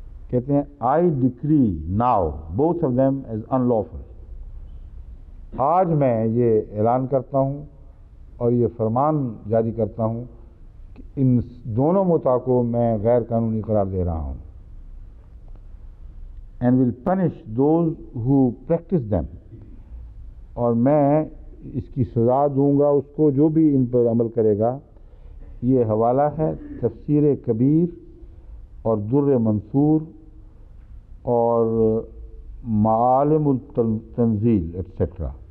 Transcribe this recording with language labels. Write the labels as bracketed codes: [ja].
[ur] کہتے ہیں [en] I decree now both of them as unlawful. [ur] آج میں یہ اعلان کرتا ہوں اور یہ فرمان جاری کرتا ہوں کہ ان دونوں متا کو میں غیر قانونی قرار دے رہا ہوں. [en] and will punish those who practice them. [ur] اور میں اس کی سزا دوں گا اس کو جو بھی ان پر عمل کرے گا. یہ حوالہ ہے تفسیر کبیر اور در منصور اور معالم التنزیل ایٹسیٹرا.